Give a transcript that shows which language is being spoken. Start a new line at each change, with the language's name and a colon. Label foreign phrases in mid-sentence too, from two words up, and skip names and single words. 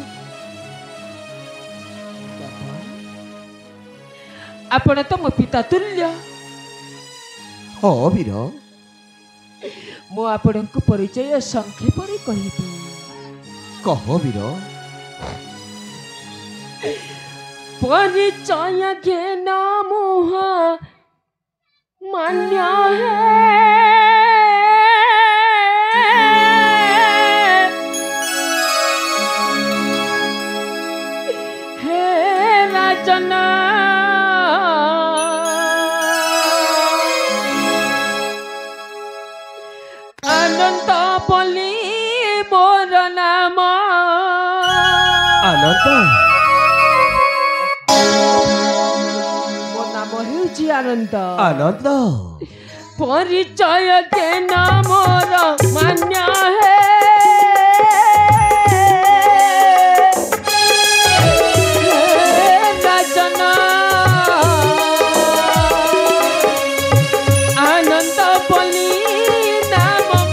Odia: ଆପଣ ତ ମୋ ପିତା ତୁଲ୍ୟ। ହଁ ବୀର, ମୁଁ ଆପଣଙ୍କୁ ପରିଚୟ ସଂକ୍ଷେପରେ କହିବି। କହ ବୀର। ପରିଚୟ ଘେନ ମୋହ ମାନ୍ୟ ହେ ରାଜନ ଅନନ୍ତ ବୋଲି ମୋର ନାମ आनंद ମୋ ନାମ ହେଉଛି ଆନନ୍ଦ आनंद ପରିଚୟ କେନ ମୋର ମାନ୍ୟ ହେ ରାଜନ ଆନନ୍ଦ ବୋଲି ନାମ